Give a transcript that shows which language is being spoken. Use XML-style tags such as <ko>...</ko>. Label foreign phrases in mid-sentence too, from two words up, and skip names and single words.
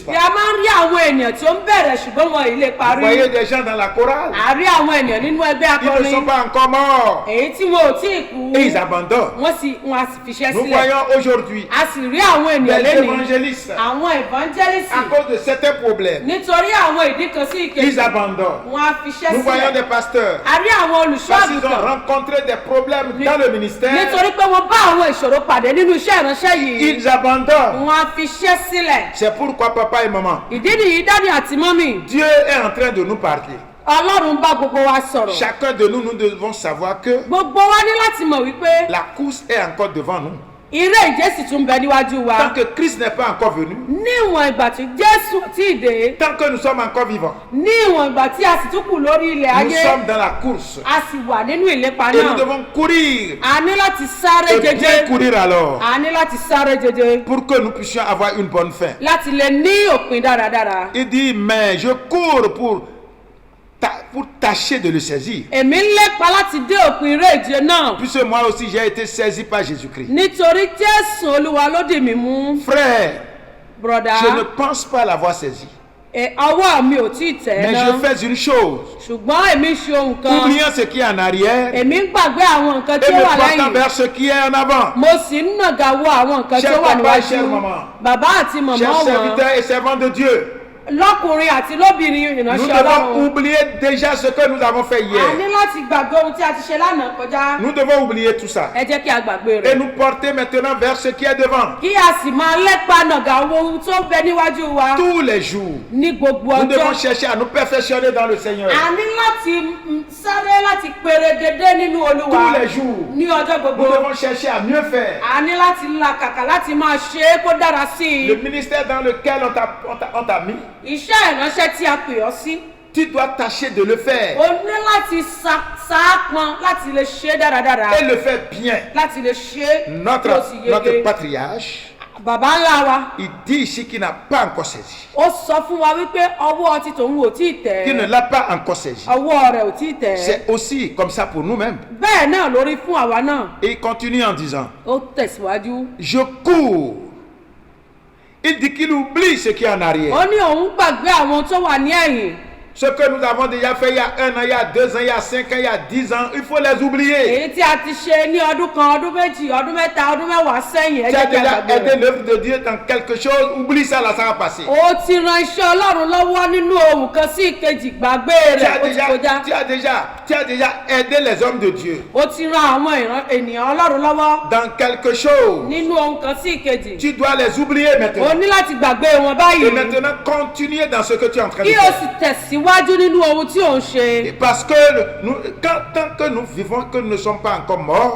<yo>Bí</yo> <fr>pas.</fr> <yo>a máa ń rí àwọn ènìyàn tí ó ń bẹ̀rẹ̀ ṣùgbọ́n wọn ì lè</yo> <fr>Vous</fr> <yo>parí.</yo> <fr>voyez des gens dans la chorale,</fr> <yo>A rí àwọn ènìyàn nínú ẹgbẹ́</yo> <fr>ils ne sont</fr> <yo>akọrin.</yo> <fr>pas encore morts</fr> <yo>Èyí tí wọn ò tí ì kú.</yo> <fr>et ils abandonnent.</fr> <yo>Wọ́n á sì fiṣẹ́</yo> <fr>Nous</fr> <yo>sílẹ̀.</yo> <fr>voyons aujourd'hui</fr> <yo>A sì rí àwọn ènìyàn</yo> <fr>des</fr> <yo>lénìí.</yo> <fr>évangélistes</fr> <yo>Àwọn evangelist</yo> <fr>à cause de certains problèmes,</fr> <yo>nítorí àwọn ìdí kan sí ìkejì.</yo> <fr>ils abandonnent.</fr> <yo>Wọ́n á fiṣẹ́</yo> <fr>Nous voyons</fr> <yo>sílẹ̀.</yo> <fr>des pasteurs</fr> <yo>A rí àwọn olùṣọ́</yo> <fr>parce qu'ils ont</fr> <yo>àgùntàn.</yo> <fr>rencontré des problèmes dans le ministère,</fr> <yo>Nítorí pé wọ́n bá àwọn ìṣòro pàdé nínú iṣẹ́ ìránṣẹ́ yìí.</yo> <fr>ils abandonnent.</fr> <yo>Wọ́n á fiṣẹ́ sílẹ̀.</yo> <fr>C'est pourquoi papa et maman,</fr> <yo>Ìdí nìyí dádì àti mọ́mì.</yo> <fr>Dieu est en train de nous parler.</fr> <yo>Ọlọ́run bá gbogbo wa sọ̀rọ̀.</yo> <fr>Chacun de nous, nous devons savoir que</fr> <yo>Gbogbo wa ní láti mọ̀ wípé</yo> <fr>la course est encore devant nous.</fr> <yo>eré ìje sì tún bẹ níwájú wa.</yo> <fr>Tant que Christ n'est pas encore venu,</fr> <yo>Níwọ̀n ìgbà tí Jésù tí ì dé.</yo> <fr>tant que nous sommes encore vivants,</fr> <yo>Níwọ̀n ìgbà tí a sì tún kù lórí ilẹ̀</yo> <fr>nous</fr> <yo>ayé.</yo> <fr>sommes dans la course.</fr> <yo>A sì wà nínú ìlépa</yo> <fr>Et nous</fr> <yo>náà.</yo> <fr>devons courir.</fr> <yo>A ní láti sáré</yo> <fr>Et bien</fr> <yo>jẹjẹ.</yo> <fr>courir alors,</fr> <yo>A ní láti sáré jẹjẹ.</yo> <fr>pour que nous puissions avoir une bonne fin.</fr> <yo>Láti lè ní òpin dáradára.</yo> <fr>Il dit, mais je cours pour tâcher de le saisir.</fr> <yo>Èmi ń lépa láti dé òpin eré ìje náà.</yo> <fr>Puisque moi aussi j'ai été saisi par Jésus-Christ.</fr> <yo>Nítorí Jésù Olúwa ló dì mí mú.</yo> <fr>Frère,</fr> <yo>Bùrọ̀dá,</yo> <fr>je ne pense pas l'avoir saisi.</fr> <yo>ọwọ́ mi ò tí ì tẹ̀</yo> <fr>Mais</fr> <yo>ẹ́</yo> <fr>je</fr> <yo>náà.</yo> <fr>fais une chose.</fr> <yo>Ṣùgbọ́n èmi ń ṣe ohun kan.</yo> <fr>Oubliant ce qui est en arrière et</fr> <yo>Èmi ń gbàgbé àwọn nǹkan tí ó</yo> <fr>me</fr> <yo>wà</yo> <fr>portant</fr> <yo>lẹ́yìn.</yo> <fr>vers ce qui est en avant.</fr> <yo>Mo sì ń nàgà wo àwọn nǹkan tí</yo> <fr>Cher</fr> <yo>ó wà</yo> <fr>papa, cher</fr> <yo>níwájú.</yo> <fr>maman.</fr> <yo>Bàbá àti màmá</yo> <fr>Chers</fr> <yo>wọn.</yo> <fr>serviteurs et servants de Dieu,</fr> <yo>Lọ́kùnrin àti lóbìnrin</yo> <fr>nous</fr> <yo>ìránṣẹ́</yo> <fr>devons</fr> <yo>Ọlọ́run.</yo> <fr>oublier déjà ce que nous avons fait</fr> <yo>A ní</yo> <fr>hier.</fr> <yo>láti gbàgbé ohun tí a ti ṣe lánàá kọjá.</yo> <fr>Nous devons oublier tout ça.</fr> <yo>Ẹ jẹ́ kí a gbàgbé</yo> <fr>Et</fr> <yo>rẹ̀.</yo> <fr>nous porter maintenant vers ce qui est devant.</fr> <yo>Kí a sì máa lépa nàgà wo ohun tó ń bẹ níwájú wa.</yo> <fr>Tous les jours,</fr> <yo>Ní gbogbo</yo> <fr>nous devons</fr> <yo>ọjọ́.</yo> <fr>chercher à nous perfectionner dans le Seigneur.</fr> <yo>A ní láti sáré láti perégedé nínú Olúwa.</yo> <fr>Tous les jours,</fr> <yo>Ní ọjọ́</yo> <fr>nous</fr> <yo>gbogbo.</yo> <fr>devons chercher à mieux faire.</fr> <yo>A ní láti làkàkà láti máa ṣe é kó dára sí</yo> <fr>Le</fr> <yo>i.</yo> <fr>ministère dans lequel on t'a mis,</fr> <yo>Iṣẹ́ ìránṣẹ́ tí a pè ọ́ sí.</yo> <fr>tu dois tâcher de le faire</fr> <yo>O ní láti sáápọn láti lè ṣe é dáradára.</yo> <fr>et le faire bien.</fr> <yo>Láti lè ṣe é kí o</yo> <fr>Notre</fr> <yo>sì</yo> <fr>patriarche,</fr> <yo>yege. Bàbá ńlá wa,</yo> <fr>il dit ici qu'il n'a pas encore saisi.</fr> <yo>ó sọ fún wa wípé ọwọ́ ti tòun ò tí ì tẹ̀</yo> <fr>Qu'il ne</fr> <yo>ẹ́.</yo> <fr>l'a pas encore saisi.</fr> <yo>Ọwọ́ rẹ̀ ò tí ì tẹ̀ ẹ́.</yo> <fr>C'est aussi comme ça pour nous-mêmes.</fr> <yo>Bẹ́ẹ̀ náà lórí fún àwa náà.</yo> <fr>Et il continue en disant,</fr> <yo>Ó tẹ̀síwájú.</yo> <fr>je cours. Il dit qu'il oublie ce qui est en arrière.</fr> <yo>Ó ní òun gbàgbé àwọn tó wà ní ẹ̀yìn.</yo> <fr>Ce que nous avons déjà fait il y a 1 an, il y a 2 ans, il y a 5 ans, il y a 10 ans, il faut les oublier.</fr> <yo>Èyí tí a ti ṣe ní ọdún kan, ọdún méjì, ọdún mẹ́ta, ọdún mẹ́wàá sẹ́yìn. Ẹ</yo> <fr>Tu as</fr> <yo>jẹ́ kí a</yo> <fr>déjà</fr> <yo>gbàgbé</yo> <fr>aidé</fr> <yo>rẹ̀.</yo> <fr>l'œuvre de Dieu dans quelque chose, oublie ça là, ça va passer.</fr> <yo>Ó ti ran iṣẹ́ Ọlọ́run lọ́wọ́ nínú ohun kan sí ìkejì gbàgbé</yo> <fr>Tu</fr> <yo>rẹ̀</yo> <fr>as</fr> <yo>ó ti kọjá.</yo> <fr>déjà aidé les hommes de Dieu</fr> <yo>Ó ti ran àwọn ènìyàn Ọlọ́run lọ́wọ́</yo> <fr>dans quelque chose.</fr> <yo>nínú ohun kan sí ìkejì.</yo> <fr>Tu dois les oublier</fr> <yo>O</yo> <fr>maintenant.</fr> <yo>ní láti gbàgbé wọn</yo> <fr>Et</fr> <yo>báyìí.</yo> <fr>maintenant, continuer dans ce que tu es en train de</fr> <yo>Kí o</yo> <fr>faire.</fr> <yo>sì tẹ̀síwájú nínú ohun tí ò ń ṣe.</yo> <fr>Et parce que tant que nous vivons, que nous ne sommes pas encore morts,</fr>